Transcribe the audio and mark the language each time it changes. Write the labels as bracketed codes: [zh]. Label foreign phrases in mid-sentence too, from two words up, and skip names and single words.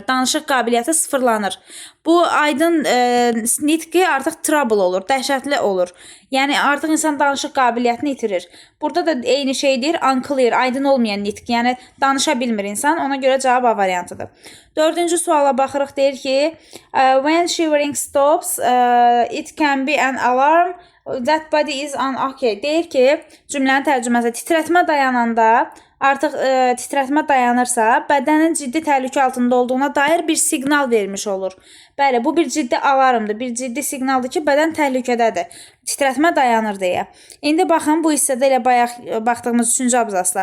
[az] Danışıq qabiliyyəti sıfırlanır. Bu aydın nitqi artıq trouble olur, dəhşətli olur. Yəni artıq insan danışıq qabiliyyətini itirir. Burada da eyni şeydir, unclear, aydın olmayan nitq. Yəni danışa bilmir insan. Ona görə cavab A variantıdır. Dördüncü suala baxırıq, deyir ki, [en] when shivering stops, it can be an alarm. That body is on. Okay. [az] Deyir ki, cümlənin tərcüməsi, titrətmə dayananda, artıq titrətmə dayanırsa, bədənin ciddi təhlükə altında olduğuna dair bir siqnal vermiş olur. Bəli, bu bir ciddi alarmdır, bir ciddi siqnaldır ki, bədən təhlükədədir. Titrətmə dayanır deyə. İndi baxın, bu hissədə elə bayaq baxdığımız 3-cü abzasla.